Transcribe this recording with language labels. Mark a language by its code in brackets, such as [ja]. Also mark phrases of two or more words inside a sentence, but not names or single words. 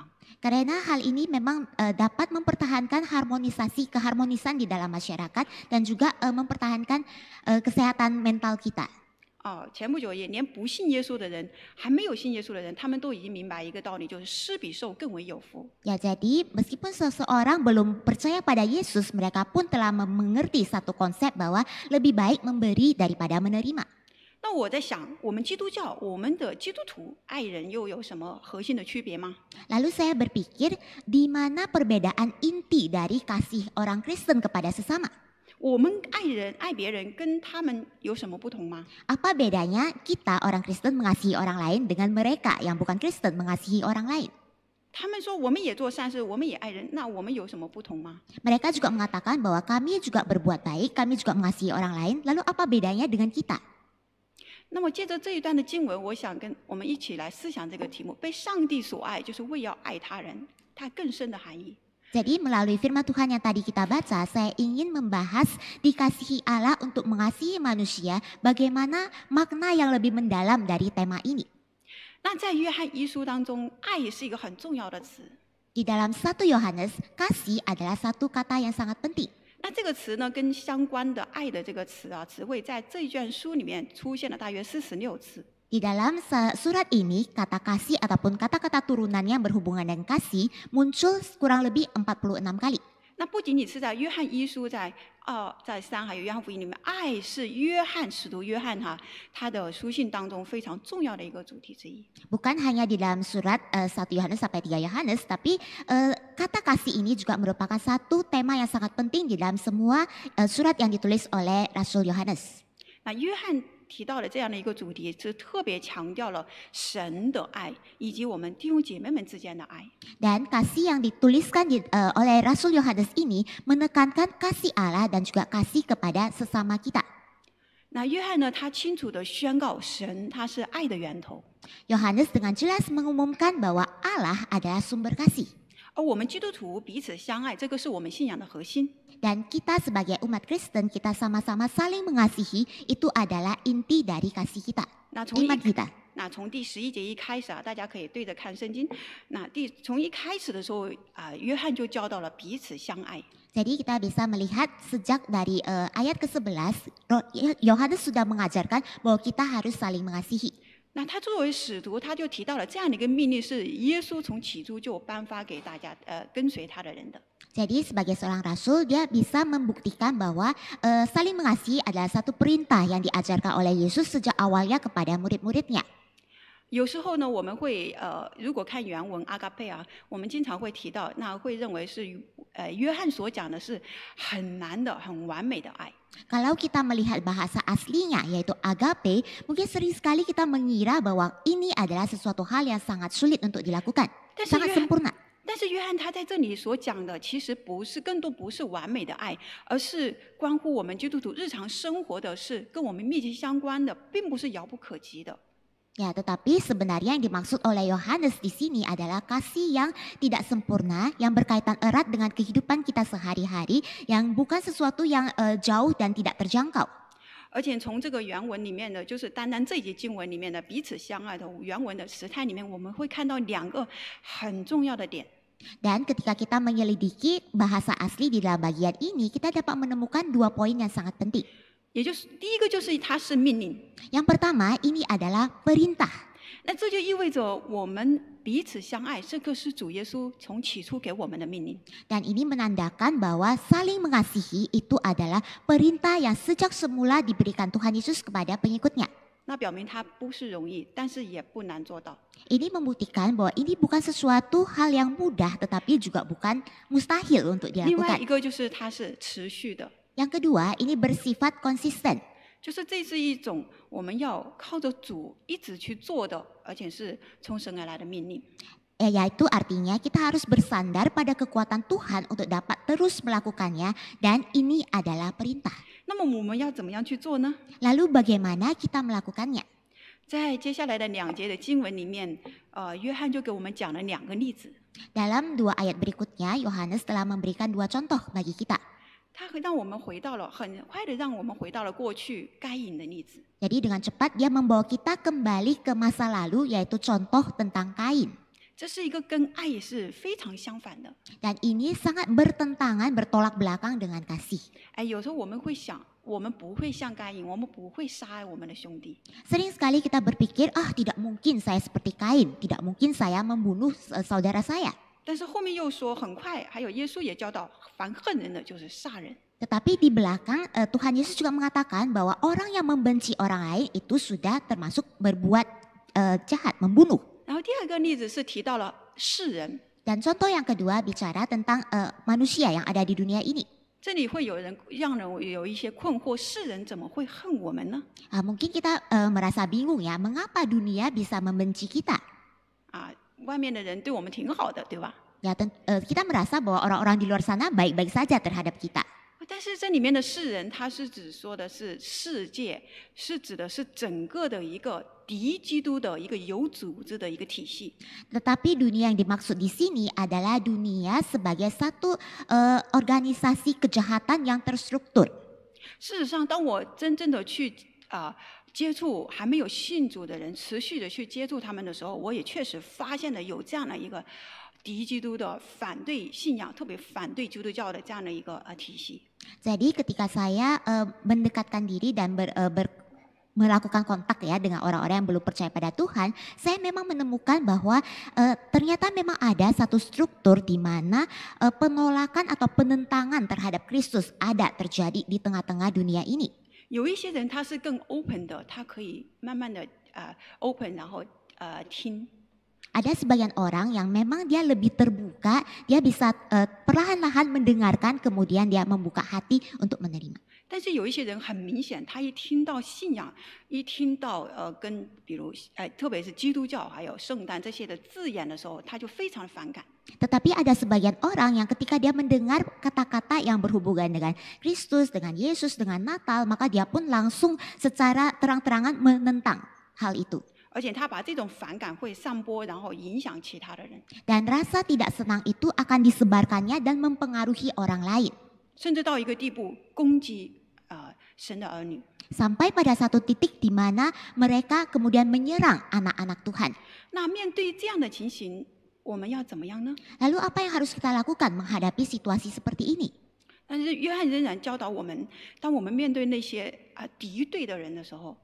[id] Karena hal ini memang dapat mempertahankan keharmonisan di dalam masyarakat dan juga mempertahankan kesehatan mental kita. [zh] 前不久也连不信耶稣的人，还没有信耶稣的人，他们都已经明白一个道理，就是施比受更为有福。 [id] Ya, jadi meskipun seseorang belum percaya pada Yesus, mereka pun telah mengerti satu konsep bahwa lebih baik memberi daripada menerima. [zh] 那我在想，我们基督教，我们的基督徒爱人又有什么核心的区别吗？ [id] Lalu saya berpikir, di mana perbedaan inti dari kasih orang Kristen kepada sesama? [zh] 我们爱别人，跟他们有什么不同吗？ [id] Apa bedanya kita orang Kristen mengasihi orang lain dengan mereka yang bukan Kristen mengasihi orang lain? [zh] 他们说我们也做善事，我们也爱人，那我们有什么不同吗？ [id] Mereka juga mengatakan bahwa kami juga berbuat baik, kami juga mengasihi orang lain. Lalu apa bedanya dengan kita? [zh] 那么借着这一段的经文，我想跟我们一起来思想这个题目：被上帝所爱，就是为要爱他人，它更深的含义。 [id] Jadi melalui firman Tuhan yang tadi kita baca, saya ingin membahas dikasihi Allah untuk mengasihi manusia, bagaimana makna yang lebih mendalam dari tema ini. [zh] 那在约翰一书当中，爱也是一个很重要的词。 [id] Di dalam 1 Yohanes, kasih adalah satu kata yang sangat penting. [zh] 那这个词呢，跟相关的爱的这个词汇，在这一卷书里面出现了大约46次。 [id] Di dalam surat ini, kata kasih ataupun kata-kata turunan yang berhubungan dengan kasih muncul kurang lebih 46 kali. [zh] 那不仅仅是在约翰一书在3还有约翰福音里面，爱是使徒约翰他的书信当中非常重要的一个主题之一。 [id] Bukan hanya di dalam surat 1 Yohanes sampai 3 Yohanes, tapi kata kasih ini juga merupakan satu tema yang sangat penting di dalam semua surat yang ditulis oleh Rasul Yohanes. [zh] 那约翰提到了这样的一个主题，是特别强调了神的爱以及我们弟兄姐妹们之间的爱。 [id] Dan kasih yang dituliskan oleh Rasul Yohanes ini menekankan kasih Allah dan juga kasih kepada sesama kita. [zh] 那约翰呢，他清楚地宣告神他是爱的源头， [id] Yohanes dengan jelas mengumumkan bahwa Allah adalah sumber kasih. [zh] 而我们基督徒彼此相爱，这个是我们信仰的核心。 [id] Dan kita sebagai umat Kristen, kita sama-sama saling mengasihi, itu adalah inti dari kasih kita, [zh] 那从 [id] iman kita. [zh] 从第11节一开始大家可以对着看圣经。那从一开始的时候约翰就教导了彼此相爱。 [id] Jadi kita bisa melihat sejak dari ayat ke-11, Yohanes sudah mengajarkan bahwa kita harus saling mengasihi. [zh] 那他作为使徒，他就提到了这样的一个命令，是耶稣从起初就颁发给大家跟随他的人的。 [id] Jadi sebagai seorang rasul, dia bisa membuktikan bahwa saling mengasihi adalah satu perintah yang diajarkan oleh Yesus sejak awalnya kepada murid-muridnya. [zh] 有时候呢，我们会如果看原文阿嘎佩我们经常会提到，那会认为是约翰所讲的是很难的、很完美的爱。 [id] Kalau kita melihat bahasa aslinya yaitu agape, mungkin sering sekali kita mengira bahwa ini adalah sesuatu hal yang sangat sulit untuk dilakukan, sangat sempurna. [zh] 但是约翰他在这里所讲的，其实更多不是完美的爱，而是关乎我们基督徒日常生活的事，跟我们密切相关的，并不是遥不可及的。 [id] Ya, tetapi sebenarnya yang dimaksud oleh Yohanes di sini adalah kasih yang tidak sempurna, yang berkaitan erat dengan kehidupan kita sehari-hari, yang bukan sesuatu yang jauh dan tidak terjangkau. [zh] 而且从这个原文里面呢，就是单单这一节经文里面的彼此相爱的原文的时态里面，我们会看到2个很重要的点。 [id] Dan ketika kita menyelidiki bahasa asli di dalam bagian ini, kita dapat menemukan 2 poin yang sangat penting. [zh] 也就是第一个就是它是命令， [id] Yang pertama, ini adalah perintah. [zh] 那这就意味着我们彼此相爱，这个是主耶稣从起初给我们的命令。 [id] Dan ini menandakan bahwa saling mengasihi itu adalah perintah yang sejak semula diberikan Tuhan Yesus kepada pengikutnya. [zh] 那表明它不是容易，但是也不难做到。 [id] Ini membuktikan bahwa ini bukan sesuatu hal yang mudah, tetapi juga bukan mustahil untuk [zh] 另外 [id] dilakukan. [zh] 一个就是它是持续的， [id] Yang kedua, ini bersifat konsisten. [zh] 就是这是一种我们要靠着主一直去做的，而且是从神而来的命令。 [id] Yaitu artinya kita harus bersandar pada kekuatan Tuhan untuk dapat terus melakukannya, dan ini adalah perintah. [zh] 那么我们要怎么样去做呢？ [id] Lalu bagaimana kita melakukannya? [zh] 在接下来的2节的经文里面，约翰就给我们讲了2个例子， [id] Dalam 2 ayat berikutnya, Yohanes telah memberikan 2 contoh bagi kita. [zh] 他会让我们回到了很快的让我们回到了过去该隐的例子。 [id] Jadi dengan cepat dia membawa kita kembali ke masa lalu, yaitu contoh tentang Kain. [zh] 这是一个跟爱也是非常相反的。 [id] Dan ini sangat bertentangan, bertolak belakang dengan kasih. [zh] 有时候我们会想，我们不会像该隐，我们不会杀害我们的兄弟。 [id] Sering sekali kita berpikir, tidak mungkin saya seperti Kain, tidak mungkin saya membunuh saudara saya. [zh] 但是后面又说，很快还有耶稣也教导，凡恨人的就是杀人。 [id] Tetapi di belakang Tuhan Yesus juga mengatakan bahwa orang yang membenci orang lain itu sudah termasuk berbuat jahat, membunuh. [zh] 然后第2个例子是提到了世人， [id] Dan contoh yang kedua bicara tentang manusia yang ada di dunia ini. [zh] 这里会让人有一些困惑，世人怎么会恨我们呢？ [id] Mungkin kita merasa bingung ya, mengapa dunia bisa membenci kita? [zh] 外面的人对我们挺好的，对吧？ [id] Ya, kita merasa bahwa orang-orang di luar sana baik-baik saja terhadap kita. [zh] 但是这里面的世人，它是指说的是世界，是指的是整个的一个敌基督的一个有组织的一个体系。 [id] Tetapi dunia yang dimaksud di sini adalah dunia sebagai satu organisasi kejahatan yang terstruktur. [zh] 事实上，当我真正的去接触还没有信主的人，持续的去接触他们的时候，我也确实发现了有这样的一个敌基督的反对信仰，特别反对基督教的这样的一个体系。 [id] Jadi ketika saya mendekatkan diri dan melakukan kontak ya dengan orang-orang yang belum percaya pada Tuhan, saya memang menemukan bahwa ternyata memang ada satu struktur di mana penolakan atau penentangan terhadap Kristus ada terjadi di tengah-tengah dunia ini. [zh] 有一些人他是更 open 的，他可以慢慢的open， 然后听。 [id] Ada sebagian orang yang memang dia lebih terbuka, dia bisa perlahan-lahan mendengarkan, kemudian dia membuka hati untuk menerima. [zh] 但是有一些人很明显，他一听到信仰，一听到比如特别是基督教还有圣诞这些的字眼的时候，他就非常反感。 [id] Tetapi ada sebagian orang yang ketika dia mendengar kata-kata yang berhubungan dengan Kristus, dengan Yesus, dengan Natal, maka dia pun langsung secara terang-terangan menentang hal itu. [zh] 而且他把这种反感会散播，然后影响其他的人。 [id] Dan rasa tidak senang itu akan disebarkannya dan mempengaruhi orang lain. [zh] 甚至到一个地步攻击神的儿女。 [id] Sampai pada satu titik di mana mereka kemudian menyerang anak-anak Tuhan. [zh] 那面对这样的情形，我们要怎么样呢？ [id] Lalu apa yang harus kita lakukan menghadapi situasi seperti ini? [zh] 但是约翰仍然教导我们，当我们面对那些敌对的人的时候，